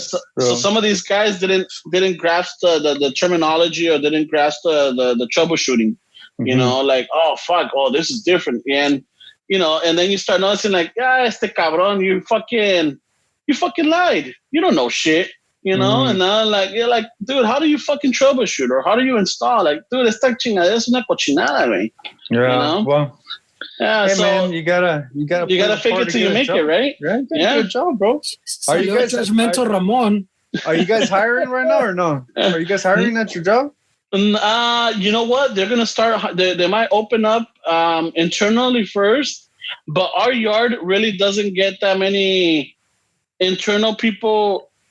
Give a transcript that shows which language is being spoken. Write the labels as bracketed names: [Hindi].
[English] So some of these guys didn't grasp the terminology or didn't grasp the troubleshooting. Like, oh fuck, this is different, and and then you start noticing like, [Spanish] este cabrón, [English] you fucking lied. You don't know shit, and now like you're like, dude, how do you fucking troubleshoot or how do you install? [Spanish] Like, dude, esta chingadera es una cochinada, güey. [English] Yeah. Well. Yeah, hey, so man, you gotta fake it till you make it, right? Yeah, good job, bro. Are you guys judgmental, Ramon? Are you guys hiring right now or no? Are you guys hiring at your job? You know what? They're gonna start. They might open up internally first, but our yard really doesn't get that many internal people.